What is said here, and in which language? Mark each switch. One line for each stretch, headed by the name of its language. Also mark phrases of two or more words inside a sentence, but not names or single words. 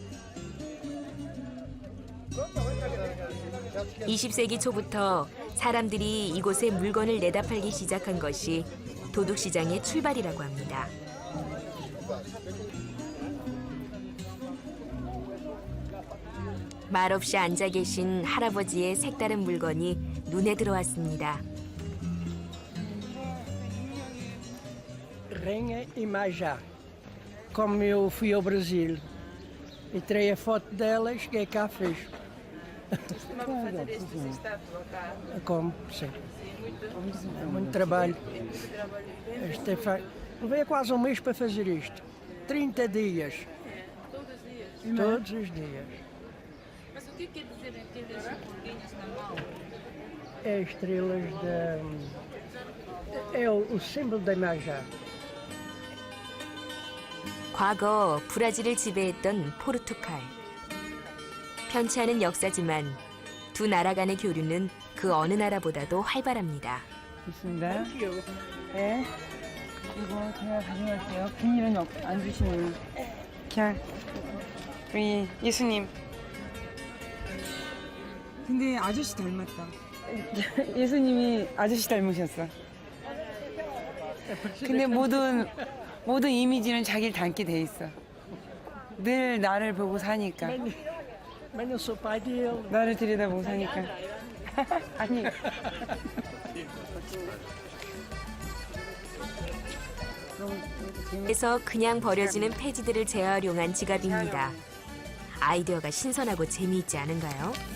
Korean: 20세기 초부터 사람들이 이곳에 물건을 내다 팔기 시작한 것이 도둑시장의 출발이라고 합니다. 말없이 앉아 계신 할아버지의 색다른 물건이 눈에 들어왔습니다.
Portuguese: Rainha e Majá. Como eu fui ao Brasil e tirei a foto dela e cheguei cá fez. Como? Sim. É muito trabalho. Levei quase um mês para fazer isto. 30 dias. Todos os dias. Mas o que quer dizer aqueles bolinhos na mão? É estrelas da. É o símbolo da Majá.
Korean: 과거 브라질을 지배했던 포르투갈. 편치 않은 역사지만 두 나라 간의 교류는 그 어느 나라보다도 활발합니다. 있습니다. 네. 이거 제가 가져갈게요. 비닐은 안 주시네요. 자, 우리 예수님. 근데 아저씨 닮았다. 예수님이 아저씨 닮으셨어. 근데 모든 이미지는 자기를 닮게 돼 있어. 늘 나를 보고 사니까.
Portuguese: Mas não sou pai dele.
Korean: 나를 들여다보고 사니까. 아니. 그래서 그냥 버려지는 폐지들을 재활용한 지갑입니다. 아이디어가 신선하고 재미있지 않은가요?